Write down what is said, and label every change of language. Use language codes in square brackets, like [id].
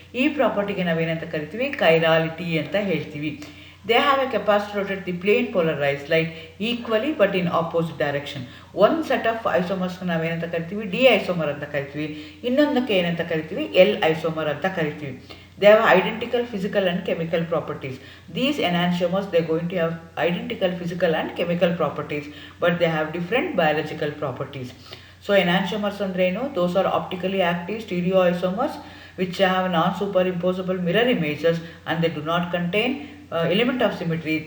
[kn] ಈ ಪ್ರಾಪರ್ಟಿಗೆ ನಾವೇನಂತ ಕರಿತೀವಿ, ಕೈರಾಲಿಟಿ ಅಂತ ಹೇಳ್ತೀವಿ. [en] They have a capacity rotate the plane polarized light equally but in opposite direction. [kn] ಒಂದು ಸೆಟ್ ಆಫ್ ಐಸೋಮರ್ಸ್ಗೆ ನಾವೇನಂತ ಕರಿತೀವಿ, ಡಿ ಐಸೋಮರ್ ಅಂತ ಕರಿತೀವಿ. ಇನ್ನೊಂದಕ್ಕೆ ಏನಂತ ಕರಿತೀವಿ, ಎಲ್ ಐಸೋಮರ್ ಅಂತ ಕರಿತೀವಿ. [en] They have identical physical and chemical properties. These enantiomers, they are going to have identical physical and chemical properties, but they have different biological properties. So enantiomers [kn] andre enu, [en] those are optically active stereoisomers which have non-superimposable mirror images and they do not contain element of symmetry.